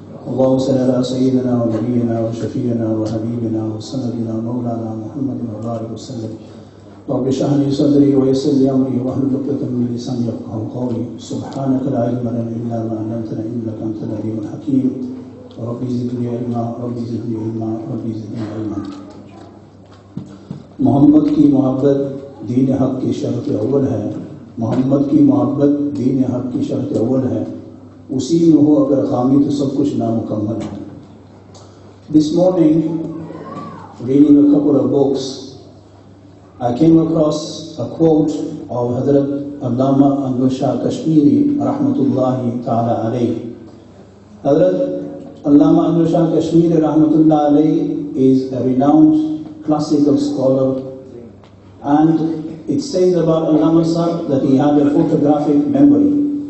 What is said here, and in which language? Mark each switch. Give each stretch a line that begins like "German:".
Arabic: اللهم صل على سيدنا ونبينا وشفيعنا وحبيبنا وسندنا مولانا محمد وبارك وسلم. رب اشرح لي صدري ويسر لي امري واحلل عقدة من لساني يفقهوا قولي. سبحانك لا علم لنا الا ما علمتنا انك انت العليم الحكيم. ربي زدني علما ربي زدني علما ربي زدني علما.
Hindi: मोहम्मद की मोहब्बत दीन हक की शर्त अव्वल है. मोहम्मद की मोहब्बत दीन हक की शर्त अव्वल है. उसी में हो अगर खामी तो सब कुछ नामुकम्मल है.
English: This morning, reading a couple of books, I came across a quote of Hadhrat Allama Kashmiri
Arabic: rahmatullahi ta'ala alayhi.
English: Hadhrat Allama Kashmiri
Arabic: rahmatullahi alayhi
English: is a renowned classical scholar, and it says about Allama Sahib that he had a photographic memory.